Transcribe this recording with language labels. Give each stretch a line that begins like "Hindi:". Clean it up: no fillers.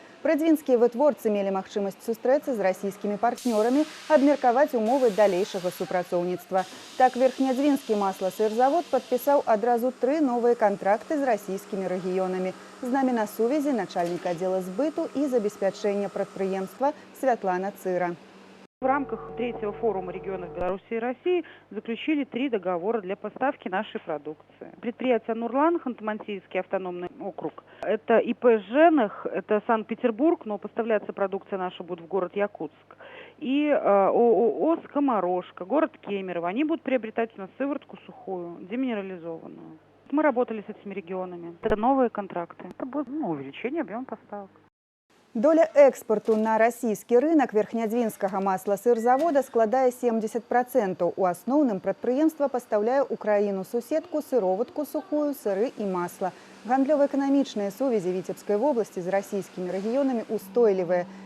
Belarusian: Прадзвінскія вытворцы мелі магчымасць сустрэцца з расійскімі партнёрамі, абмеркаваць умовы далейшага супрацоўніцтва. Так, Верхнядзвінскі масласырзавод падпісаў адразу 3 новыя кантракты з расійскімі рэгіёнамі. З намі на сувязі начальнік аддзела збыту і забеспячэння прадпрыемства Святлана Цыра.
Russian: В рамках третьего форума регионов Беларуси и России заключили 3 договора для поставки нашей продукции. Предприятие «Нурлан», Ханты-Мансийский автономный округ. Это ИП «Женах», это Санкт-Петербург, но поставляться продукция наша будет в город Якутск. И ООО «Скоморошка», город Кемерово. Они будут приобретать у нас сыворотку сухую, деминерализованную. Мы работали с этими регионами. Это новые контракты. Это будет увеличение объема поставок.
Belarusian: Доля экспорту на расійскі рынок Верхнядзвінскага масласырзавода складае 70%. У асноўным прадпрыемства пастаўляе ў краіну-суседку сыроватку сухую, сыры і масла. Гандлёва-эканамічныя сувязі Віцебскай вобласці з расійскімі рэгіёнамі устойлівыя.